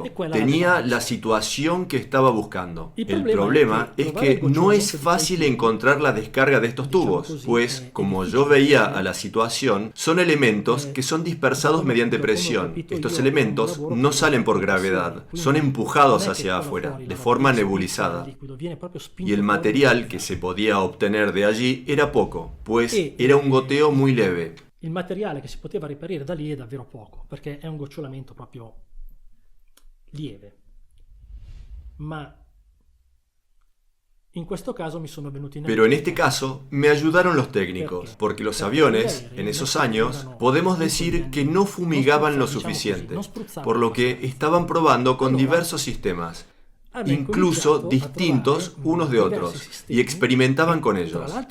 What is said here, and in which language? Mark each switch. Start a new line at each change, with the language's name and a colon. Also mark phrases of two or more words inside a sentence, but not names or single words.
Spanish: Tenía la situación que estaba buscando. El problema es que no es fácil encontrar la descarga de estos tubos, pues, como yo veía a la situación, son elementos que son dispersados mediante presión. Estos elementos no salen por gravedad, son empujados hacia afuera, de forma nebulizada. Y el material que se podía obtener de allí era poco, pues era un goteo muy leve.
Italian: Il materiale che si poteva reperire da lì è davvero poco, perché è un gocciolamento proprio lieve. Ma
Spanish: Pero en este caso me ayudaron los técnicos, porque los aviones, en esos años, podemos decir que no fumigaban lo suficiente, por lo que estaban probando con diversos sistemas, incluso distintos unos de otros, y experimentaban con ellos.